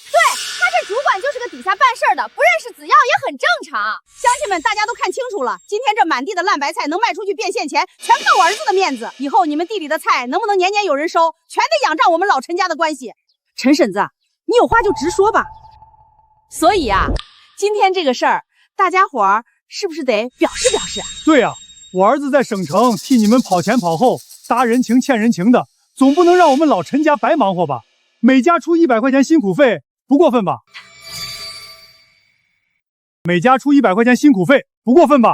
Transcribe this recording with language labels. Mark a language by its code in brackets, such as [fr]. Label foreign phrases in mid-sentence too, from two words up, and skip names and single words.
[zh] 對，他這主管就是個底下辦事兒的，不認識子耀也很正常。鄉親們，大家都看清楚了，今天這滿地的爛白菜能賣出去變現錢，全靠我兒子的面子。以後你們地裡的菜能不能年年有人收，全得仰仗我們老陳家的關係。陳嬸子，你有話就直說吧。所以啊，今天這個事兒，大家伙兒是不是得表示表示？對啊， 我儿子在省城替你们跑前跑后，搭人情欠人情的，总不能让我们老陈家白忙活吧？每家出100块钱辛苦费，不过分吧？每家出100块钱辛苦费，不过分吧